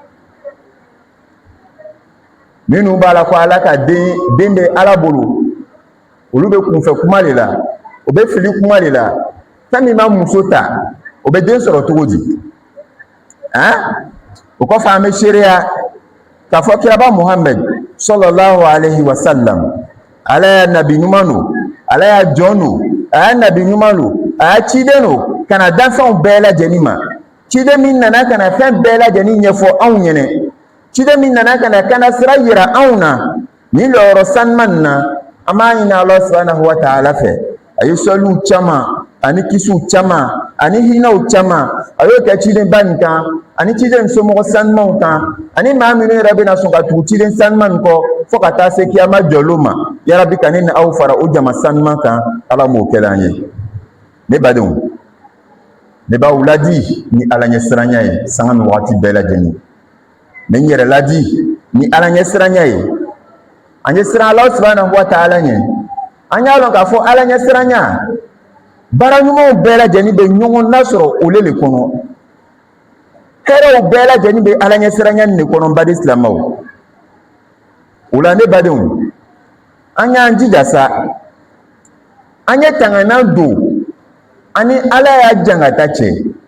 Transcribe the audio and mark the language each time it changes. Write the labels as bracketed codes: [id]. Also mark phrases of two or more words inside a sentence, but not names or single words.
[bm] minnu b'a la ko ala ka den bɛ ala bolo olu bɛ kunfɛ kuma de la o bɛ fili kuma de la fɛn min b'a muso ta o bɛ den sɔrɔ cogo di o kɔfɛ an bɛ seereya k'a fɔ kiraba Muhammad [ar] صلى الله عليه وسلم [bm] ala ya nabi ɲuman don ala y'a jɔn don a y'a nabi ɲuman don a y'a ciden don ka na danfɛnw bɛɛ lajɛlen ma ciden min nana ka na fɛn bɛɛ lajɛlen ɲɛfɔ anw ɲɛna ciden min nana ka na kana sira yira anw na nin lɔyɔrɔ sanuman nin na an b'a ɲini [ar] الله سبحانه و [bm] ta'ala fɛ a ye sɔliw caman ani kisiw caman ani hinɛw caman a y'o kɛ cidenba nin kan ani ciden somɔgɔ sanumanw kan ani maa minnu yɛrɛ bɛna sɔn ka tugu ciden sanuman nin kɔ fo ka taa se kiyama jɔlo ma yarabi ka ne ni aw fara o jama sanuman kan ala m'o kɛla an ye ne badenw ne b'aw ladi ni ala ɲɛsiranya ye sanga ni waati bɛɛ lajɛlen ne n yɛrɛ ladi ni ala ɲɛsiranya ye an ye siran [ar] الله سبحانه وتعالى [bm] ɲɛ an y'a lɔn k'a fɔ ala ɲɛsiranya baara ɲumanw bɛɛ lajɛlen bɛ ɲɔgɔn nasɔrɔ o le kɔnɔ hɛrɛw bɛɛ lajɛlen bɛ ala ɲɛsiranya nin de kɔnɔ n baden silamɛw o la ne badenw an y'an jija sa an ye tanganan don ani ala y'a jangata cɛ